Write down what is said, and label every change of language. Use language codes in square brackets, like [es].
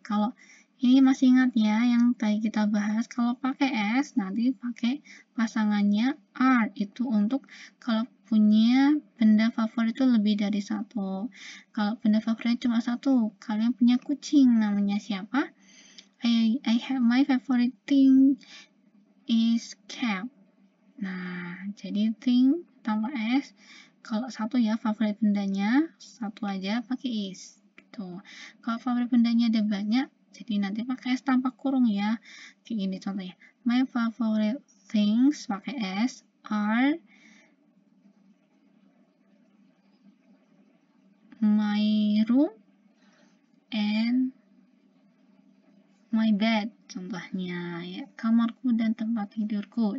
[id] Kalau ini masih ingat ya yang tadi kita bahas, kalau pakai S nanti pakai pasangannya R, itu untuk kalau punya benda favorit itu lebih dari satu. Kalau benda favorit cuma satu, kalian punya kucing, namanya siapa? [en] I have my favorite thing is cat. [id] Nah, jadi thing tanpa S, kalau satu ya favorit bendanya, satu aja pakai is. Gitu. Kalau favorit bendanya ada banyak, jadi nanti pakai S tanpa kurung ya. Kayak gini contohnya. [en] My favorite things [id] pakai [en] S are my room and my bed. [id] Contohnya ya, kamarku dan tempat tidurku.